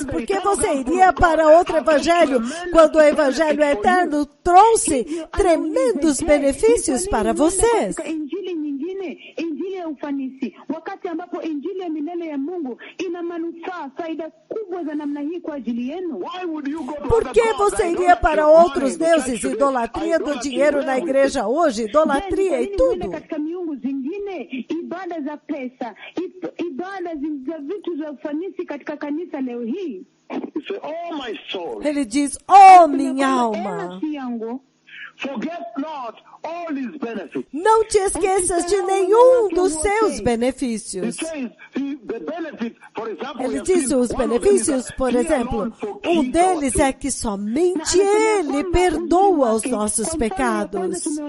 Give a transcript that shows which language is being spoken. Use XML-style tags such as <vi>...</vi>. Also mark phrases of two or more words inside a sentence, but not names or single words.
<pt>Por que você iria para outro evangelho? Quando o evangelho eterno trouxe tremendos benefícios para vocês. Por que você iria para outros deuses? Idolatria do dinheiro na igreja hoje, idolatria e tudo.</pt> <sw>Ibada za pesa, ibada za vitu za ufanisi katika kanisa leo hii.</sw> <pt>Ele diz: oh, minha alma, não te esqueças de nenhum dos seus benefícios. Ele diz os benefícios, por exemplo, um deles é que somente Ele perdoa os nossos pecados.</pt>